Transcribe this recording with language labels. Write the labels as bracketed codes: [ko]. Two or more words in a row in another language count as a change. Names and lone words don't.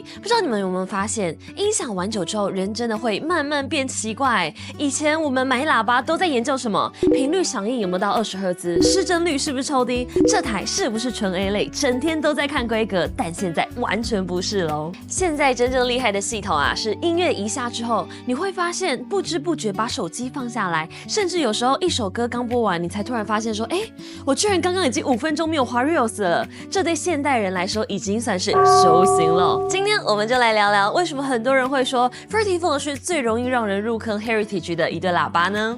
[zh] 不知道你們有沒有發現，音響玩久之後，人真的會慢慢變奇怪。以前我們買喇叭都在研究什麼頻率響應有沒有到20赫茲，失真率是不是超低，這台是不是純 A 類，整天都在看規格。但現在完全不是嘍。現在真正厲害的系統啊，是音樂一下之後，你會發現不知不覺把手機放下來，甚至有時候一首歌剛播完，你才突然發現說，我居然剛剛已經5分鐘沒有滑 Reels 了。這對現代人來說已經算是修行了。今天我們就來聊聊，為什麼很多人會說 Vertifold 是最容易讓人入坑 Heritage 的一對喇叭呢？